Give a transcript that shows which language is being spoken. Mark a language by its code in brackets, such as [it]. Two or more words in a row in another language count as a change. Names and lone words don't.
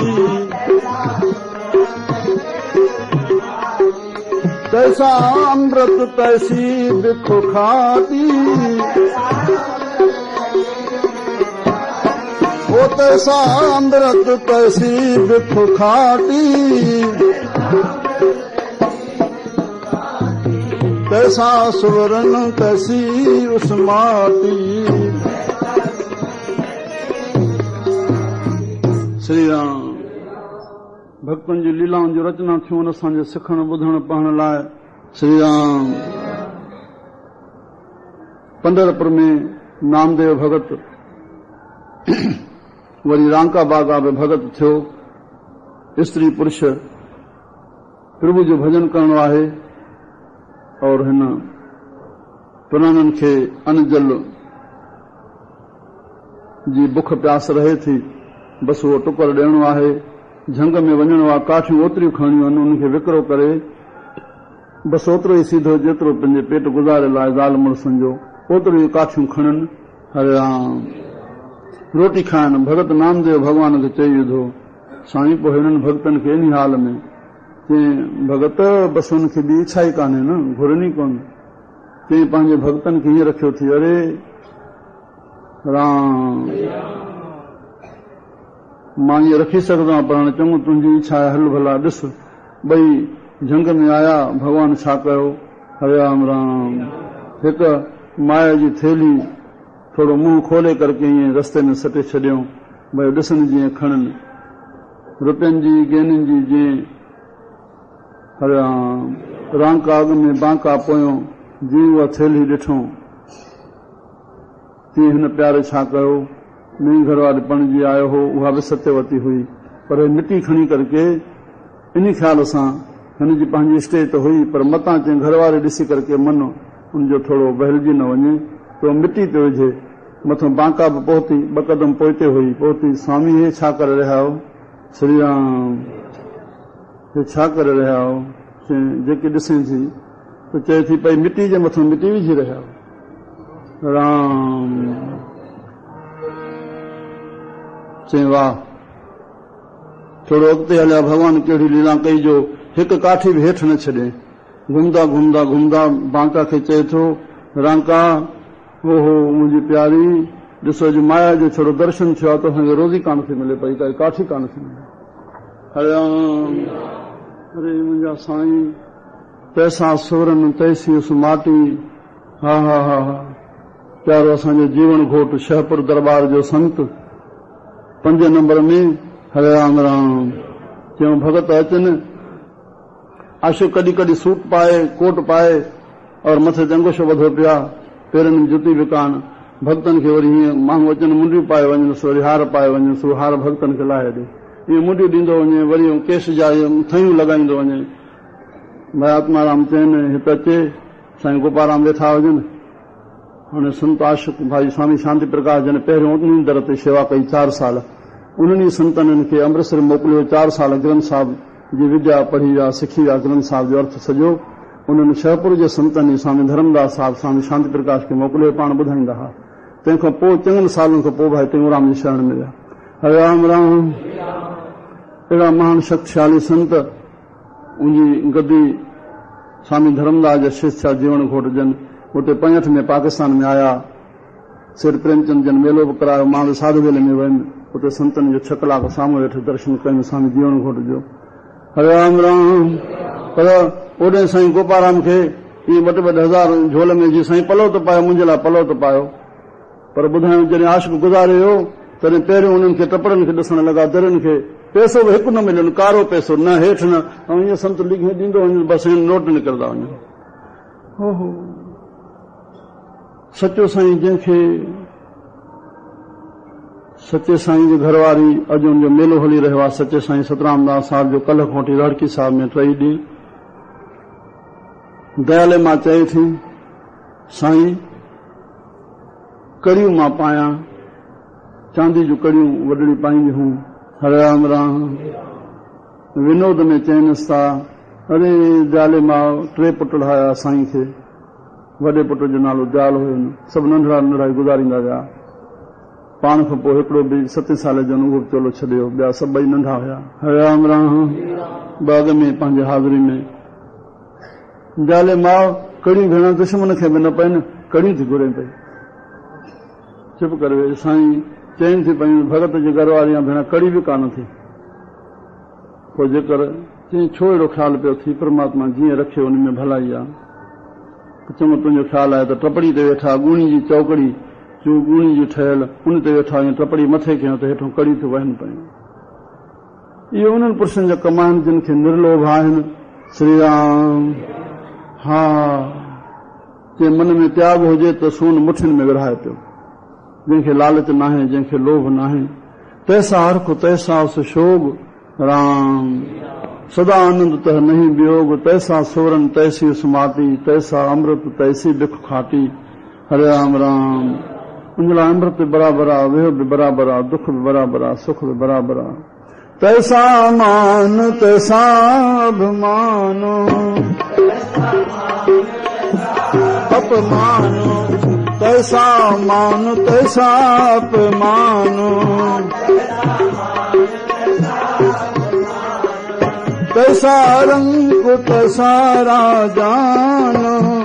[pa] ਤੈਸਾ ਅੰਮ੍ਰਿਤ ਤੈਸੀ ਬਿਖ ਖਾਤੀ, ਵੋ ਤੈਸਾ ਅੰਮ੍ਰਿਤ ਤੈਸੀ ਬਿਖ ਖਾਤੀ, ਤੈਸਾ ਸੁਵਰਨ ਤੈਸੀ ਉਸ ਮਾਟੀ। [sd] श्री राम। भक्तनि जी लीलाउनि जी रचना थियूं असांजे सिखण ॿुधण पढ़ण लाइ। श्री राम। पंढरपुर में नामदेव भगत, वरी रांका बागा में भगत थियो। स्त्री पुरुष प्रभु जो भजन करणो आहे और हिन प्राणनि खे अन्न जल जी बुख प्यास रहे थी, बस उहो टुकर ॾियणो आहे। झंग में वञणो आहे, काठियूं ओतिरियूं खणणियूं आहिनि, उनखे विकिरो करे बस ओतिरो ई सीधो जेतिरो पंहिंजे पेट गुज़ारे लाइ ज़ाल मुड़ुसनि जो, ओतिरो ई काठियूं खणनि। हरे राम। रोटी खाइण भगत नामदेव भॻवान खे चई विधो, साईं पोइ हिननि भक्तनि खे इन हाल में चई, भगत बसि हुनखे ॿी इच्छा ई कान्हे न, घुरनी कोन। चई पंहिंजे भक्तनि खे हीअं रखियो थी, अरे राम मां ईअं रखी सघंदो आहियां, पर हाणे चङो तुंहिंजी इच्छा आहे, हल भला ॾिस। ॿई झंग में आया, भॻवान छा कयो। हरे राम राम। हिकु माया जी थैली थोड़ो मुंहुं खोले करके ईअं रस्ते में सटे छॾियऊं, भई ॾिसनि जीअं खणनि, रुपयनि जी गेननि जी जीअं। हरे राम। रांका अॻ में बांका पोयों, जीअं उहा थैली ॾिठूं तीअं हिन प्यारे छा कयो। नई घरवारी पणिजी आयो हो, उहा बि सत्यवती हुई, पर मिटी खणी करके इन ख़्याल सां हिन जी पंहिंजी स्टेज त हुई, पर मतां चई घरवारी ॾिसी करके मन उनजो थोरो बहिलजी न वञे तो मिटी ते विझे। मथां बांका बि पहुती, 2 कदम पोइते हुई, पहुती। स्वामी हे छा करे रहिया हो। श्री राम। हे छा करे रहिया हो। जेके ॾिसे थी त चए थी पई मिटी जे मथां मिटी विझी रहिया हो। राम। चई वाह, थोरो अॻिते हलिया, भॻवान कहिड़ी लीला कई जो हिकु काठी बि हेठि न छॾे। घुमंदा घुमंदा घुमंदा बांका खे चए थो, रांका ओहो मुंहिंजी प्यारी, ॾिसो अॼु माया जो छड़ो दर्शन थियो आहे त असांखे रोज़ी कान थी मिले पई, काई काठी कान थी मिले। हरे राम। अरे मुंहिंजा साईं, [pa] ਪੈਸਾ ਸੁਵਰਨ ਤੈਸੀ ਉਸ ਮਾਟੀ। [sd] हा हा हा हा। प्यारो असांजो जीवन घोट शहपुर दरबार जो संत 5 नंबर में। हरे राम राम। क्यों भगत अचनि, आशो कॾहिं कॾहिं सूट पाए, कोट पाए और मथे ते अंगूशो ॿधो पिया, पेरनि में जुती बि कान। भक्तनि खे वरी हीअं माण्हू अचनि, मुंडियूं पाए वञनि, वरी हार पाए वञनि, सो हार भक्तनि खे लाहे ॾे। ईअं मुंडियूं ॾींदो वञे, वरी केस जा थयूं लॻाईंदो वञे। भाई आत्माराम चवनि हिते अचे, साईं गोपाराम वेठा हुजनि। हाणे संत आशिक भाई स्वामी शांति प्रकाश जन पहिरियों उन दर ते शेवा कई 4 साल, उन्हनि संतनि खे अमृतसर मोकिलियो। 4 साल ग्रंथ साहिब जी विद्या पढ़ी विया, सिखी विया ग्रंथ साहिब जो अर्थ सॼो। उन्हनि शहपुर जे संतनि स्वामी धर्मदास साहिब, स्वामी शांति प्रकाश खे मोकिलियो, पाण ॿुधाईंदा हुआ। तंहिंखां पोइ चङनि सालनि खां पोइ भाई टेऊंराम जी शरण में विया। हरे राम राम। अहिड़ा महान शक्तिशाली संत उनजी गद्दी स्वामी धर्मदास जा शिष्य जीवन घोट जन उते 65 में पाकिस्तान में आया। सिर प्रेमचंद जन मेलो बि करायो। मां बि साधु वेले में वयुमि, उते संतनि जो 6 कलाक साम्हूं वेठे दर्शन कयुमि स्वामी जीवन घोट जो। हरे राम राम। पर ओॾे साईं गोपाराम खे इहे 2-2 हज़ार झोल में जी साईं पलो त पायो, मुंहिंजे लाइ पलो त पायो। पर ॿुधायूं जॾहिं आशिक़ गुज़ारे हो तॾहिं पहिरियों उन्हनि खे टपड़नि खे ॾिसण लॻा, दरियुनि खे। पैसो बि हिकु न मिलियो, कारो पैसो न, हेठि न। ऐं ईअं संत लिखी ॾींदो वञे, बसि नोट निकिरंदा वञनि। ओहो सचो साईं, जंहिंखे सचे साईं जी घरवारी अॼु हुनजो मेलो हली रहियो आहे। सचे साईं सतरामदास साहिब जो कल्ह खोटी राड़की साहिब में 3 ॾींहं दयाले मां चए थी, साईं कड़ियूं मां पायां, चांदी जूं कड़ियूं वॾड़ी पाईंदी हूं। हरे राम राम। विनोद में चइनसि था, अरे दयाले मां 3 पुट ठाहिया साईं खे। वॾे पुट जो नालो दयाल हुयो, सभु नंढड़ा नंढड़ा गुज़ारींदा विया। पाण खां पोइ हिकिड़ो बि 7 साल जो उहो चोलो छॾियो, ॿिया सभु 2 नंढा हुया। हरे राम राम। बाग़ में पंहिंजे हाज़िरी में दयाले मां कड़ियूं भेण दुश्मन खे बि न पइनि, कड़ियूं थी घुरे पई। चुप करे वे। साईं चइनि थी पयूं, भगत जी घरवारी भेण कड़ी बि कान थी। पोइ जेकर चई छो अहिड़ो ख़्यालु पियो थी, परमात्मा जीअं रखे उन में भलाई आहे। चङो तुंहिंजो ख़्यालु आहे त टपड़ी ते वेठा, ॻूणी जी चौकड़ी जो ॻूणी जी ठहियल उन ते वेठा आहियूं, टपड़ी मथे कयूं त हेठों कड़ी थियूं वहनि पयूं। इहे उन्हनि पुरुषनि जा कम आहिनि जिन खे निर्लोभ आहिनि। श्री राम। हा, जे मन में त्याग हुजे त सोन मुठियुनि में विरहाए पियो। जंहिंखे लालच नाहे, जंहिंखे लोभ नाहे, [pa] ਤੈਸਾ ਹਰਖ ਤੈਸਾ ਸੁਸ਼ੋਗ ਰਾਮ। ਸਦਾ ਆਨੰਦ ਤਹ ਨਹੀਂ ਵਿਯੋਗ, ਤੈਸਾ ਸੋਰਨ ਤੈਸੀ ਸੁਮਾਤੀ, ਤੈਸਾ ਅੰਮ੍ਰਿਤ ਤੈਸੀ ਬਿਖ ਖਾਟੀ। [sd] हरे राम राम। [pa] ਉਨਲਾ ਅੰਮ੍ਰਿਤ ਭੀ ਬਰਾਬਰ ਆ, ਵੇਹ ਭੀ ਬਰਾਬਰ ਆ, ਦੁਖ ਭੀ ਬਰਾਬਰ ਆ, ਸੁਖ ਭੀ ਬਰਾਬਰ ਆ। ਤੈਸਾ ਮਾਨ ਤੈਸਾ ਅਭਿਮਾਨੋ, ਅਪਮਾਨੋ, ਤੈਸਾ ਮਾਨ ਤੈਸਾ ਅਪਮਾਨੋ, ਤੈਸਾ ਰੰਗ ਤੈਸਾ ਰਾਜਾਨੋ,